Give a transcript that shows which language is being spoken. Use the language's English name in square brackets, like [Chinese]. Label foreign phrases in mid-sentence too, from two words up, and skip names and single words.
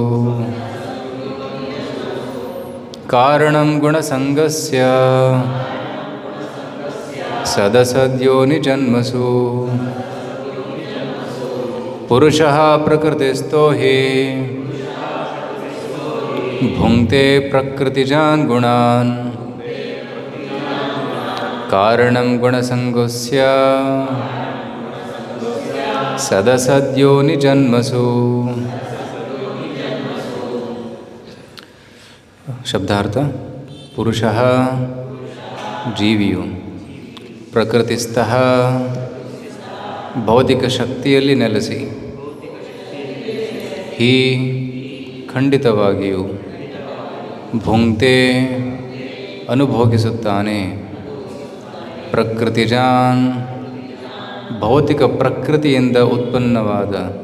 [Sanskrit] ಕಾರಣಂ ಗುಣಸಂಗಸ್ಯ ಸದಸದ್ಯೋನಿ ಜನ್ಮಸು. ಪುರುಷಃ ಪ್ರಕೃತಿಸ್ಥೋ ಹಿ ಭುಂಕ್ತೆ ಪ್ರಕೃತಿಜಾನ್ ಗುಣಾನ್. ಕಾರಣಂ ಗುಣಸಂಗಸ್ಯ ಸದಸದ್ಯೋನಿ ಜನ್ಮಸು. [Kannada] ಶಬ್ದಾರ್ಥ: ಪುರುಷಃ ಜೀವಿಯು, ಪ್ರಕೃತಿಸ್ಥಃ ಭೌತಿಕ ಶಕ್ತಿಯಲ್ಲಿ ನೆಲೆಸಿ, ಹಿ ಖಂಡಿತವಾಗಿಯೂ, ಭುಂಕ್ತೆ ಅನುಭೋಗಿಸುತ್ತಾನೆ, ಪ್ರಕೃತಿಜಾನ್ ಭೌತಿಕ ಪ್ರಕೃತಿಯಿಂದ ಉತ್ಪನ್ನವಾದ,